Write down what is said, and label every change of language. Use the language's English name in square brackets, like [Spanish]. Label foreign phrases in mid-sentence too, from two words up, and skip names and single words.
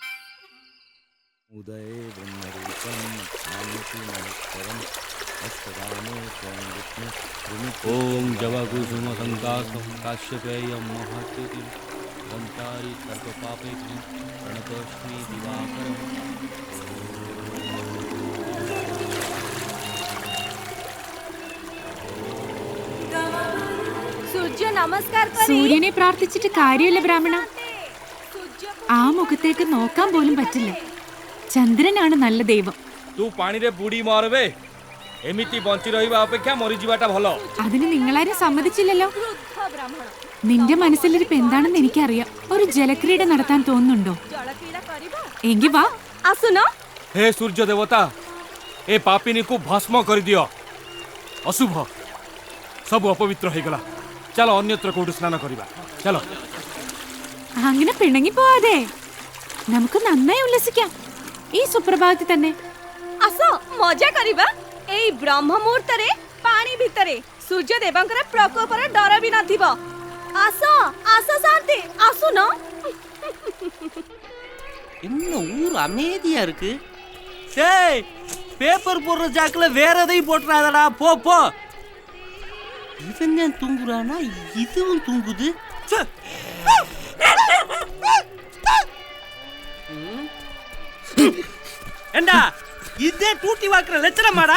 [Sanskrit] ॐ जवकुसुम संकाशं काश्यपेयं महाद्युतिं ध्वान्तारिं सर्वपापघ्नं प्रणतोऽस्मि दिवाकरम्. [Malayalam] സൂര്യനെ പ്രാർത്ഥിച്ചിട്ട് കാര്യമില്ല ബ്രാഹ്മണ. ആ മുഖത്തേക്ക് നോക്കാൻ പോലും പറ്റില്ല. ചന്ദ്രനാണ് നല്ല ദൈവം. [Odia] ତୁ ପାଣିରେ ବୁଡ଼ି ମାରବେ, ଏମିତି ବଞ୍ଚି ରହିବା ଅପେକ୍ଷା ମରିଯିବାଟା ଭଲ. [Malayalam] അതിന് നിങ്ങളാരും സമ്മതിച്ചില്ലല്ലോ. നിന്റെ മനസ്സിലിരിപ്പ് എന്താണെന്ന് എനിക്കറിയാം. ഒരു ജലക്രീഡ നടത്താൻ തോന്നുന്നുണ്ടോ? എങ്കി വാ. [Odia] ହେ ସୂର୍ଯ୍ୟ ଦେବତା, ଏ ପାପିନୀକୁ ଭସ୍ମ କରିଦିଅ. ଅଶୁଭ ସବୁ ଅପବିତ୍ର ହେଇଗଲା. ଚାଲ ଅନ୍ୟତ୍ର କୋଉଠି ସ୍ନାନ କରିବା. ଚାଲ. [Malayalam] അങ്ങനെ പിണങ്ങി പോവാതെ നമുക്ക് നന്നായി ഉല്ലസിക്കാം ഈ സുപ്രഭാതത്തിൽ തന്നെ. [Odia] ଆସ ମଜା କରିବା। ଏଇ ବ୍ରହ୍ମ ମୁହୂର୍ତ୍ତରେ ପାଣି ଭିତରେ ସୂର୍ଯ୍ୟ ଦେବଙ୍କର ପ୍ରକୋପର ଡର ବି ନଥିବ। ଆସ ଆସ ଶାନ୍ତି, ଆସୁନ। [Tamil] என்ன ஊர் அமைதியா இருக்கு. டேய், பேப்பர் போடுற ஜாக்கில வேற எதையும் போட்டுறாதடா. போ போ. இவன் தான் தூங்குறானா, இதுவும் தூங்குது. ஏண்டா, இதே டூட்டி வாக்குற லட்சணமாடா?